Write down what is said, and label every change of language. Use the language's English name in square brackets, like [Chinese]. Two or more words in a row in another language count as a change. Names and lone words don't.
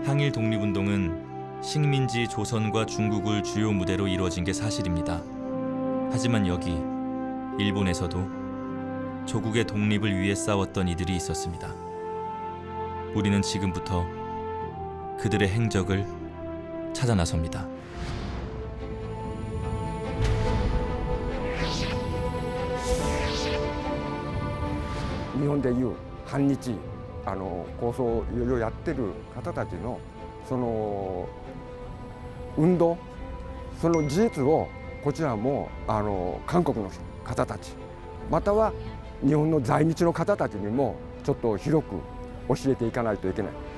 [Korean] 항일 독립운동은 식민지 조선과 중국을 주요 무대로 이루어진 게 사실입니다. 하지만 여기 일본에서도 조국의 독립을 위해 싸웠던 이들이 있었습니다. 우리는 지금부터 그들의 행적을 찾아 나섭니다. [Japanese] 日本でいう反日構想をいろいろやってる方たちのその運動その事実をこちらも韓国の方たちまたは日本の在日の方たちにもちょっと広く教えていかないといけない。